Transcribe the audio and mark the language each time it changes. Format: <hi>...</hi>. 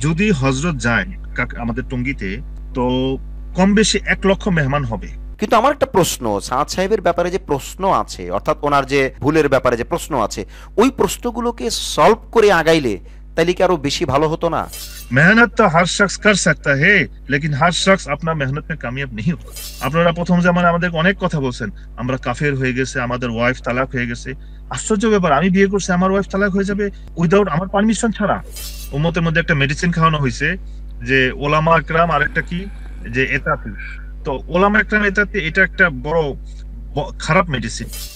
<bn>যদি হজরত যায় আমাদের টঙ্গীতে, তো কম বেশি 1 লক্ষ মেহমান হবে। কিন্তু আমার একটা প্রশ্ন, সাদ সাহেবের ব্যাপারে যে প্রশ্ন আছে, অর্থাৎ ওনার যে ভুলের ব্যাপারে যে প্রশ্ন আছে, ওই প্রশ্নগুলোকে সলভ করে আগাইলে তাইলে কি আরো বেশি ভালো হতো না?</bn> <hi>मेहनत तो हर शख्स कर सकता है, लेकिन हर शख्स अपना मेहनत में कामयाब नहीं होगा।</hi> <bn>আপনারা প্রথম জামানায় আমাদের অনেক কথা বলছেন, আমরা কাফের হয়ে গেছে, আমাদের ওয়াইফ তালাক হয়ে গেছে। আশ্চর্য ব্যাপার, আমি বিয়ে করছি, আমার ওয়াইফ তালাক হয়ে যাবে উইদাউট আমার পারমিশন ছাড়া। উম্মতের মধ্যে একটা মেডিসিন খাওয়ানো হয়েছে, যে ওলামা একরাম, আর একটা কি, যে এতাতি। তো ওলামা একরাম এতাতি, এটা একটা বড় খারাপ মেডিসিন।</bn>